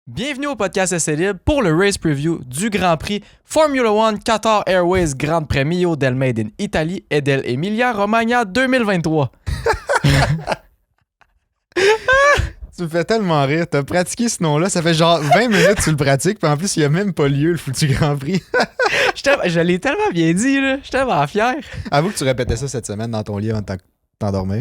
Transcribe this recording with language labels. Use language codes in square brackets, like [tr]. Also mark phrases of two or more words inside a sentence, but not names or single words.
[fr] Bienvenue au podcast Essai Libre pour le [en] race preview [fr] du Grand Prix Formula One Qatar Airways Gran Premio del Made in Italy et del Emilia Romagna 2023. Tu me fais tellement rire. T'as pratiqué ce nom-là, ça fait genre 20 minutes que tu le pratiques, puis en plus, il n'y a même pas lieu le foutu Grand Prix. Je l'ai tellement bien dit, là. Je suis tellement fier. Avoue que tu répétais ça cette semaine dans ton lit avant de t'endormir.